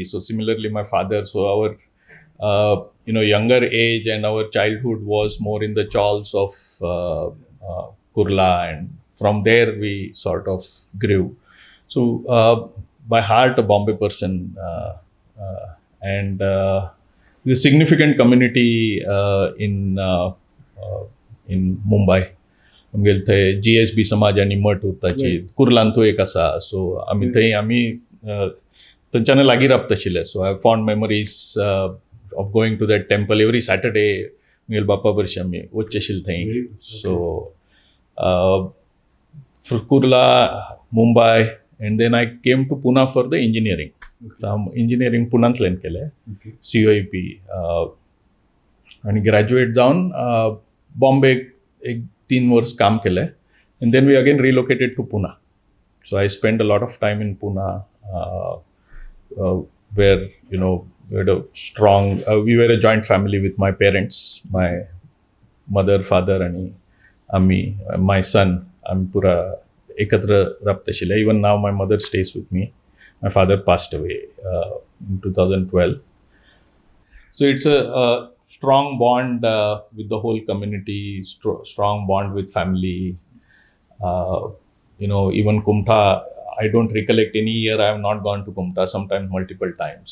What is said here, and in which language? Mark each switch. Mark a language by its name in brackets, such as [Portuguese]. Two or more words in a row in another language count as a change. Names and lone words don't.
[English] So similarly, my father, so our, younger age and our childhood was more in the chawls of Kurla, and from there we sort of grew. So by heart a Bombay person, and the significant community in Mumbai. [Konkani] आमगेले थंय GSB समाज आनी मठ उरताची कुर्लांतू एक आसा. [English] so [Konkani] आमी थंय थंयच्यान लागीं रावता आशिल्लें. [English] so I fond memories of going to that temple every Saturday. [Konkani] मुगेल बापा बरशी आमी वचचे आशिल्ले थंय. [English] सो Kurla, Mumbai, and then I came to Pune for the engineering. So engineering [Konkani] पुण्यांतल्यान केलें, COEP. आणि ग्रॅज्युएट जावन बॉम्बे एक 3 वर्स काम केलें. [English] And then we again relocated to Pune. So I spent a lot of time in Pune, where, you know, we had a strong, we were a joint family with my parents, my mother, father, and Ami, my son. [Konkani] I'm पुरा एकत्र राबता आशिल्ले. [English] Even now my mother stays with me. My father passed away in 2012. So it's a strong bond with the whole community, strong bond with family. You know, even Kumta, I don't recollect any year I have not gone to Kumta, sometimes multiple times.